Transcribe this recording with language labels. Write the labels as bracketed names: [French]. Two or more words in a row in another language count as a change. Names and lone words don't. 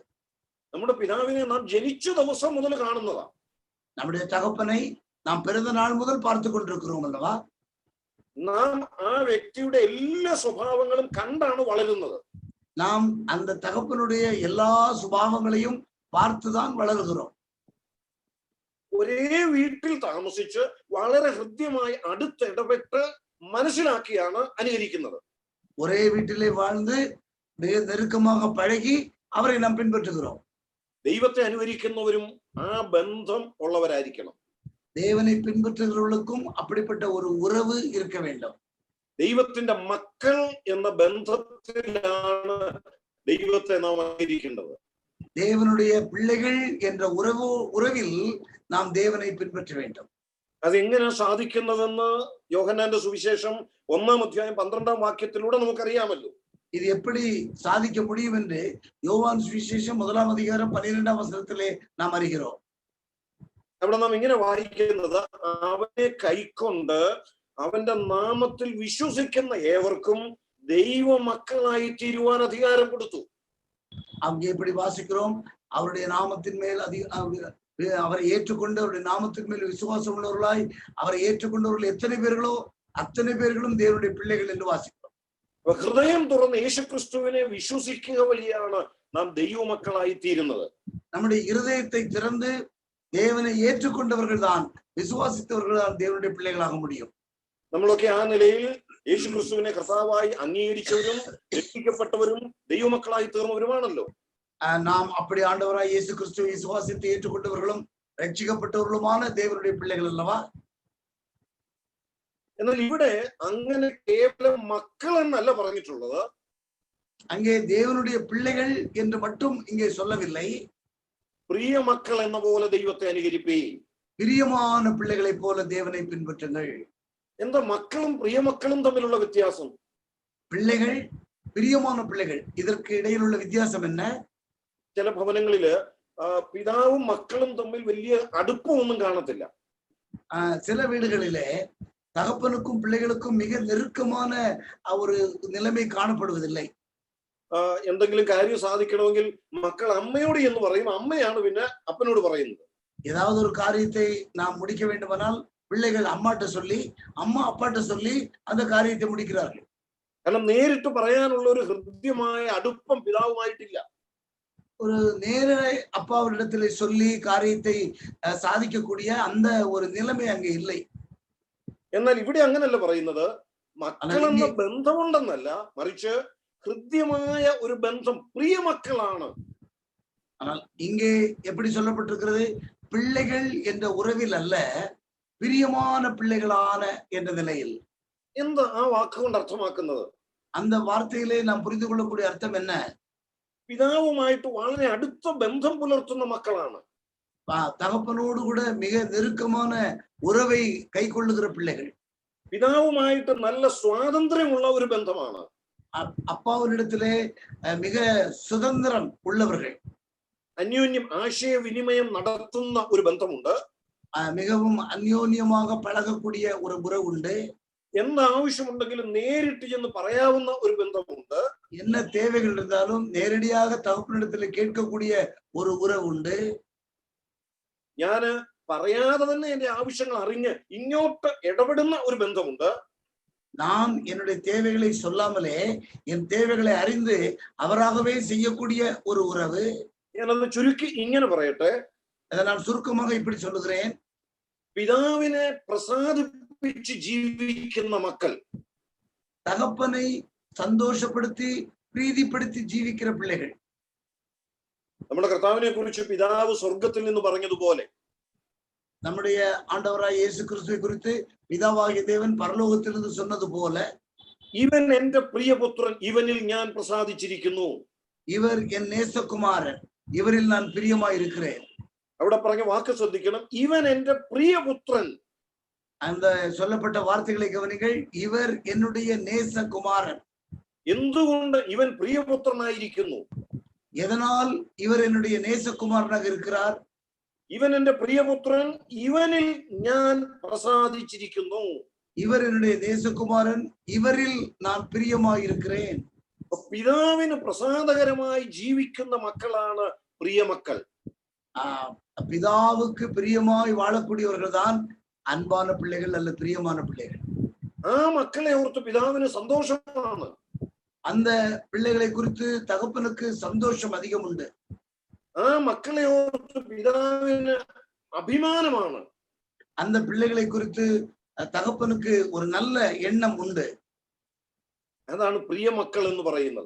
[Malayalam] നമ്മുടെ പിതാവിനെ നാം ജനിച്ച ദിവസം മുതൽ കാണുന്നതാണ്. [Tamil] நம்முடைய தகப்பனை நாம் பிறந்த நாள் முதல் பார்த்து கொண்டிருக்கிறோம் அல்லவா? [Malayalam] നാം ആ വ്യക്തിയുടെ എല്ലാ സ്വഭാവങ്ങളും കണ്ടാണ് വളരുന്നത്. [Tamil] நாம் அந்த தகப்பனுடைய எல்லா சுபாவங்களையும் பார்த்துதான் வளர்கிறோம். [Malayalam] ഒരേ വീട്ടിൽ താമസിച്ച് വളരെ ഹൃദ്യമായി അടുത്ത് ഇടപെട്ട് മനസ്സിലാക്കിയാണ് അനുകരിക്കുന്നത്. [Tamil] ஒரே வீட்டிலே வாழ்ந்து மிக நெருக்கமாக பழகி அவரை நாம் பின்பற்றுகிறோம். [Malayalam] ദൈവത്തെ അനുകരിക്കുന്നവരും ആ ബന്ധം ഉള്ളവരായിരിക്കണം. [Tamil] தேவனை பின்பற்றுகிறவர்களுக்கும் அப்படிப்பட்ட ஒரு உறவு இருக்க வேண்டும். [Malayalam] ദൈവത്തിന്റെ മക്കൾ എന്ന ബന്ധത്തിലാണ് ദൈവത്തെ നാം അനുകരിക്കേണ്ടത്. [Tamil] தேவனுடைய பிள்ளைகள் என்ற உறவில் நாம் தேவனை பின்பற்ற வேண்டும். [Malayalam] അതെങ്ങനെ സാധിക്കുന്നതെന്ന് യോഹന്നാന്റെ സുവിശേഷം 1-ാം അധ്യായം 12-ാം വാക്യത്തിലൂടെ നമുക്കറിയാമല്ലോ. [Tamil] இது எப்படி சாதிக்க முடியும் என்று யோவான் சுவிசேஷம் 1-ாம் அதிகாரம் 12-ாம் வசனத்திலே நாம் அறிகிறோம். [Malayalam] അവിടെ നാം ഇങ്ങനെ വായിക്കുന്നത്, അവനെ കൈക്കൊണ്ട് അവന്റെ നാമത്തിൽ വിശ്വസിക്കുന്ന ഏവർക്കും ദൈവ മക്കളായി തീരുവാൻ അധികാരം കൊടുത്തു. [Tamil] அங்கே எப்படி வாசிக்கிறோம்? அவருடைய நாமத்தின் மேல் அவரை ஏற்றுக்கொண்டு அவருடைய நாமத்தின் மேல் விசுவாசம் உள்ளவர்களாய் அவரை ஏற்றுக்கொண்டவர்கள் எத்தனை பேர்களோ அத்தனை பேர்களும் தேவனுடைய பிள்ளைகள் என்று வாசிக்கிறோம். [Malayalam] ഹൃദയം തുറന്ന് യേശുക്രിസ്തുവിനെ വിശ്വസിക്കുക വഴിയാണ് നാം ദൈവമക്കളായി തീരുന്നത്. [Tamil] நம்முடைய இருதயத்தை திறந்து தேவனை ஏற்றுக்கொண்டவர்கள் தான், விசுவாசித்தவர்கள் தான் தேவனுடைய பிள்ளைகளாக முடியும். [Malayalam] നമ്മളൊക്കെ ആ നിലയിൽ യേശുക്രിസ്തുവിനെ കർത്താവായി അംഗീകരിച്ചവരും രക്ഷിക്കപ്പെട്ടവരും ദൈവമക്കളായി തീർന്നവരുമാണല്ലോ. [Tamil] நாம் அப்படி ஆண்டவராய் இயேசு கிறிஸ்துவை விசுவாசித்து ஏற்றுக்கொண்டவர்களும் ரட்சிக்கப்பட்டவர்களுமான தேவனுடைய பிள்ளைகள் அல்லவா? [Malayalam] എന്നാൽ ഇവിടെ അങ്ങനെ കേവലം മക്കൾ എന്നല്ല പറഞ്ഞിട്ടുള്ളത്. [Tamil] அங்கே தேவனுடைய பிள்ளைகள் என்று மட்டும் இங்கே சொல்லவில்லை. [Malayalam] പ്രിയ മക്കൾ എന്ന പോലെ ദൈവത്തെ അനുകരിപ്പീ. [Tamil] பிரியமான பிள்ளைகளை போல தேவனை பின்பற்றுங்கள். [Malayalam] എന്താ മക്കളും പ്രിയമക്കളും തമ്മിലുള്ള വ്യത്യാസം? [Tamil] பிள்ளைகள், பிரியமான பிள்ளைகள், இதற்கு இடையில் உள்ள வித்தியாசம் என்ன? [Malayalam] ചില ഭവനങ്ങളില് പിതാവും മക്കളും തമ്മിൽ വലിയ അടുപ്പമൊന്നും കാണത്തില്ല. [Tamil] சில வீடுகளிலே தகப்பனுக்கும் பிள்ளைகளுக்கும் மிக நெருக்கமான ஒரு நிலைமை காணப்படுவதில்லை. [Malayalam] എന്തെങ്കിലും കാര്യം സാധിക്കണമെങ്കിൽ മക്കൾ അമ്മയോട് എന്ന് പറയും, അമ്മയാണ് പിന്നെ അപ്പനോട് പറയുന്നത്. [Tamil] ஏதாவது ஒரு காரியத்தை நாம் முடிக்க வேண்டுமானால் பிள்ளைகள் அம்மாட்ட சொல்லி, அம்மா அப்பாட்ட சொல்லி அந்த காரியத்தை முடிக்கிறார்கள். [Malayalam] കാരണം നേരിട്ട് പറയാനുള്ള ഒരു ഹൃദ്യമായ അടുപ്പം പിതാവുമായിട്ടില്ല. [Tamil] ஒரு நேர அப்பாவிடத்துல சொல்லி காரியத்தை சாதிக்கக்கூடிய அந்த ஒரு நிலைமை அங்கே இல்லை. [Malayalam] എന്നാൽ ഇവിടെ അങ്ങനല്ല പറയുന്നത്. മക്കളെന്ന ബന്ധമുണ്ടെന്നല്ല, മറിച്ച് ഹൃദ്യമായ ഒരു ബന്ധം, പ്രിയ മക്കളാണ്. [Tamil] ஆனால் இங்கே எப்படி சொல்லப்பட்டிருக்கிறது? பிள்ளைகள் என்ற உறவில் அல்ல, பிரியமான பிள்ளைகளான என்ற நிலையில். [Malayalam] എന്താ ആ വാക്കുകൊണ്ട് അർത്ഥമാക്കുന്നത്? [Tamil] அந்த வார்த்தையிலே நாம் புரிந்து கொள்ளக்கூடிய அர்த்தம் என்ன? [Malayalam] പിതാവുമായിട്ട് വളരെ അടുത്ത ബന്ധം പുലർത്തുന്ന മക്കളാണ്. [Tamil] தகப்பனோடு கூட மிக நெருக்கமான உறவை கை கொள்ளுகிற பிள்ளைகள். [Malayalam] പിതാവുമായിട്ട് നല്ല സ്വാതന്ത്ര്യമുള്ള ഒരു ബന്ധമാണ്. [Tamil] அப்பாவினிடத்திலே மிக சுதந்திரம் உள்ளவர்கள். [Malayalam] അന്യോന്യം ആശയവിനിമയം നടത്തുന്ന ഒരു ബന്ധമുണ്ട്. [Tamil] மிகவும் அந்யோன்யமாக பழகக்கூடிய ஒரு உறவு உண்டு. [Malayalam] എന്താവശ്യമുണ്ടെങ്കിലും നേരിട്ട് ചെന്ന് പറയാവുന്ന ഒരു ബന്ധമുണ്ട്. [Tamil] என்ன தேவைகள் இருந்தாலும் நேரடியாக தகப்பனிடத்தில் கேட்கக்கூடிய ஒரு உறவு உண்டு. [Malayalam] ഞാന് പറയാതെ തന്നെ എന്റെ ആവശ്യങ്ങൾ അറിഞ്ഞ് ഇങ്ങോട്ട് ഇടപെടുന്ന ഒരു ബന്ധമുണ്ട്. [Tamil] நான் என்னுடைய தேவைகளை சொல்லாமலே என் தேவைகளை அறிந்து அவராகவே செய்யக்கூடிய ஒரு உறவு. [Malayalam] ഞാനത് ചുരുക്കി ഇങ്ങനെ പറയട്ടെ, [Tamil] அதை நான் சுருக்கமாக இப்படி சொல்லுகிறேன். [Malayalam] പിതാവിനെ പ്രസാദിപ്പിച്ച് ജീവിക്കുന്ന മക്കൾ, [Tamil] தகப்பனை சந்தோஷப்படுத்தி பிரீதிப்படுத்தி ஜீவிக்கிற பிள்ளைகள். [Malayalam] നമ്മുടെ കർത്താവിനെ കുറിച്ച് പിതാവ് സ്വർഗത്തിൽ നിന്ന് പറഞ്ഞതുപോലെ, [Tamil] நம்முடைய ஆண்டவராய் இயேசு கிறிஸ்துவை குறித்து பிதாவாகிய தேவன் பரலோகத்திலிருந்து சொன்னது போல, [Malayalam] ഇവൻ എന്റെ പ്രിയപുത്രൻ, ഇവനിൽ ഞാൻ പ്രസാദിച്ചിരിക്കുന്നു. [Tamil] இவர் என் நேசகுமாரன், இவரில் நான் பிரியமாய் இருக்கிறேன். [Malayalam] അവിടെ പറഞ്ഞ വാക്ക് ശ്രദ്ധിക്കണം, ഇവൻ എന്റെ പ്രിയപുത്രൻ. [Tamil] அந்த சொல்லப்பட்ட வார்த்தைகளை கவனிங்கள். இவர் என்னுடைய நேசகுமாரன். [Malayalam] എന്തുകൊണ്ട് ഇവൻ പ്രിയപുത്രനായിരിക്കുന്നു? [Tamil] எதனால் இவர் என்னுடைய நேசகுமாரனாக இருக்கிறார்? [Malayalam] ഇവൻ എന്റെ പ്രിയപുത്രൻ, ഇവനിൽ ഞാൻ പ്രസാദിച്ചിരിക്കുന്നു. [Tamil] இவர் என்னுடைய நேசகுமாரன், இவரில் நான் பிரியமாய் இருக்கிறேன். [Malayalam] പിതാവിന് പ്രസാദകരമായി ജീവിക്കുന്ന മക്കളാണ് പ്രിയമക്കൾ. [Tamil] பிதாவுக்கு பிரியமாய் வாழக்கூடியவர்கள் தான் அன்பான பிள்ளைகள் அல்ல பிரியமான பிள்ளைகள். [Malayalam] ആ മക്കളെ ഓർത്ത് പിതാവിന് സന്തോഷമാണ്. [Tamil] அந்த பிள்ளைகளை குறித்து தகப்பனுக்கு சந்தோஷம் அதிகம் உண்டு. [Malayalam] ആ മക്കളെ ഓർത്ത് പിതാവിന് അഭിമാനമാണ്. [Tamil] அந்த பிள்ளைகளை குறித்து தகப்பனுக்கு ஒரு நல்ல எண்ணம் உண்டு. [Malayalam] അതാണ് പ്രിയമക്കൾ എന്ന് പറയുന്നത്.